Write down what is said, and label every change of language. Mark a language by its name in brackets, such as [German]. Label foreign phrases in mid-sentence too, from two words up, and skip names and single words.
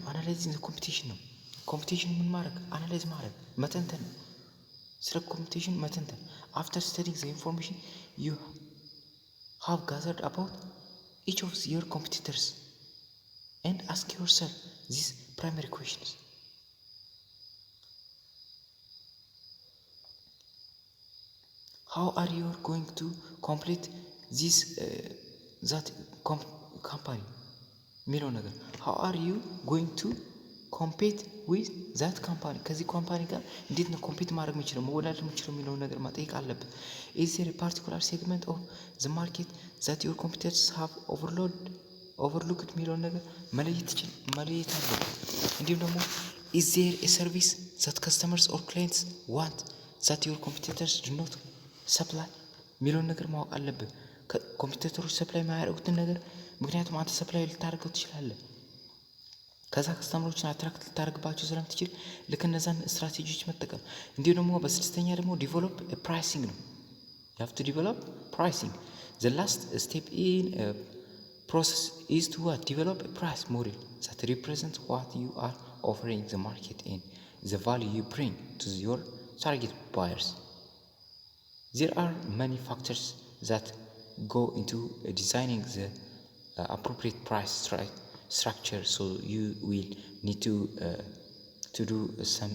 [English] analyzing the competition [Amharic] ነው። ኮምፒቲሽን ምን ማድረግ? አናላይዝ ማድረግ መተንተን ነው። ስለ ኮምፒቲሽን መተንተን። [English] after studying the information you have gathered about each of your competitors and ask yourself this primary questions. How are you going to complete this that company [Amharic] የሚለው ነገር [English] how are you going to compete with that company [Amharic] ከዚህ ኮምፓኒ ጋር እንዴት ነው ኮምፒት ማድረግ የምችለው መወዳደር የምችለው የሚለውን ነገር ማጠየቅ አለብን። [English] is there a particular segment of the market that your competitors have overlooked [Amharic] የሚለውን ነገር መለየት አለብን። እንዲሁም ደግሞ [English] is there a service that customers or clients want that your competitors do not supply [Amharic] የሚለውን ነገር ማወቅ አለብን። ኮምፒውተሮች ሰፕላይ የማያደርጉትን ነገር ምክንያቱም አንተ ሰፕላይ ልታደርገው ትችላለህ። ከዛ ከስተመሮችን አትራክት ልታደርግባቸው ስለምትችል ልክ እነዛን ስትራቴጂዎች መጠቀም። እንዲሁ ደግሞ በስድስተኛ ደግሞ [English] develop pricing [Amharic] ነው። [English] you have to develop pricing. the last step in process is to what? Develop a price model that represents what you are offering the market and the value you bring to your target buyers. There are many factors that go into designing the appropriate price structure, so you will need to do some